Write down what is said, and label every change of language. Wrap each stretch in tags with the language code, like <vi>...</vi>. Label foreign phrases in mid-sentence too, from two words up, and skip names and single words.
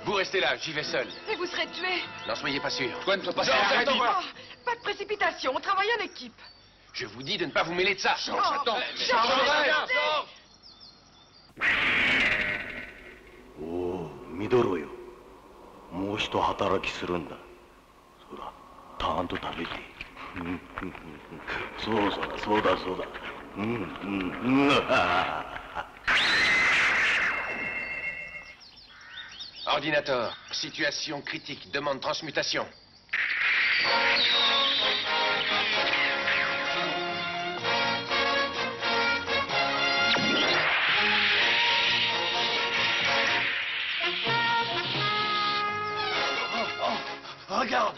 <fr>restez là, j'y vais seul. Et vous serez tué. N'en soyez pas sûr. Toi ne peux pas Non, arrêter. Oh, pas de précipitation, on travaille en équipe. Je vous dis de ne pas vous mêler de ça. Attends, Sors.</fr> <ja>おお、見どろよ。もう一働きするんだ。そら、たんと食べて。そうそうだ、そうだ、そうだ。</ja> <fr>Ordinateur, situation critique, demande transmutation. Regarde!</fr>